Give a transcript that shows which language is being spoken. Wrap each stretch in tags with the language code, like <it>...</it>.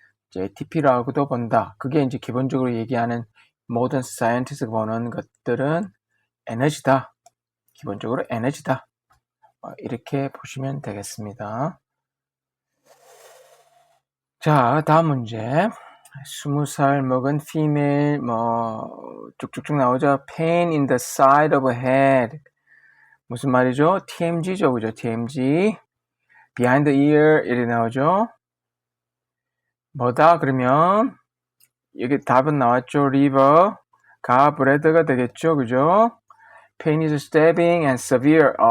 <ko>이제 ATP라고도 본다. 그게 이제 기본적으로 얘기하는 모든 사이언티스트가 보는 것들은 에너지다. 기본적으로 에너지다. 이렇게 보시면 되겠습니다. 자, 다음 문제. 20살 먹은 female 쭉쭉쭉 나오죠.</ko> <en>pain in the side of the head.</en> <ko>무슨 말이죠? TMG죠. 그죠? TMG.</ko> <en>behind the ear</en> <ko>이렇게 나오죠. 뭐다? 그러면 여기 답은 나왔죠. liver. gallbladder가 되겠죠. 그죠?</ko> <en>pain is stabbing and severe.</en>